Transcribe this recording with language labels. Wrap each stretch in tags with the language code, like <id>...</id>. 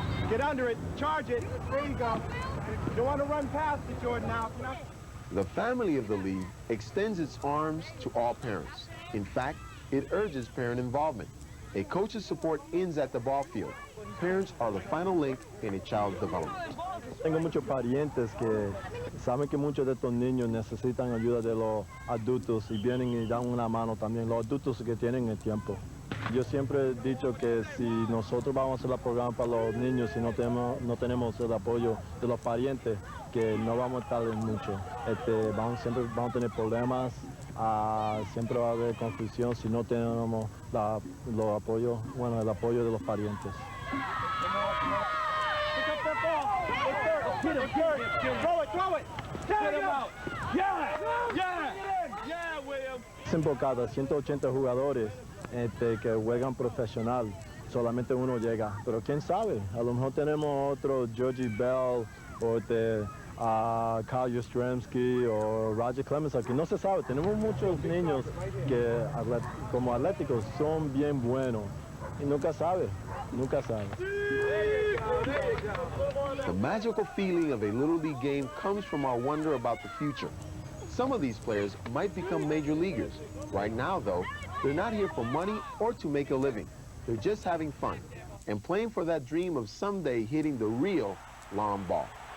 <en>Get under it, charge it. There you go. You don't want to run past it, Jordan, now. The family of the league extends its arms to all parents. In fact, it urges parent involvement. A coach's support ends at the ball field. Parents are the final link in a child's development.</en> <es>Tengo muchos parientes que saben que muchos de estos niños necesitan ayuda de los adultos y vienen y dan una mano también, los adultos que tienen el tiempo. Yo siempre he dicho que si nosotros vamos a hacer el programa para los niños y no tenemos el apoyo de los parientes, que no vamos a estar en mucho. Siempre vamos a tener problemas, siempre va a haber confusión si no tenemos el apoyo de los parientes.</es> <en>Get him, throw it. Get him out. Yeah, William.</en> <es>Por cada 180 jugadores que juegan profesional, solamente uno llega. Pero quién sabe, a lo mejor tenemos otro Georgie Bell o Kyle Yastrzemski o Roger Clemens aquí. No se sabe, tenemos muchos niños que como atléticos son bien buenos y nunca sabe.</es> <en>There you go. The magical feeling of a Little League game comes from our wonder about the future. Some of these players might become major leaguers. Right now, though, they're not here for money or to make a living. They're just having fun and playing for that dream of someday hitting the real long ball.</en>